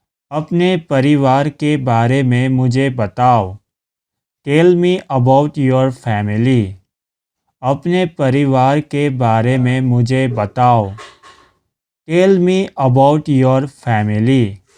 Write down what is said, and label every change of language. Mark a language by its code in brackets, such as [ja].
[hi] अपने परिवार के बारे में मुझे बताओ। [en] Tell me about your family. [hi] अपने परिवार के बारे में मुझे बताओ। [en] Tell me about your family.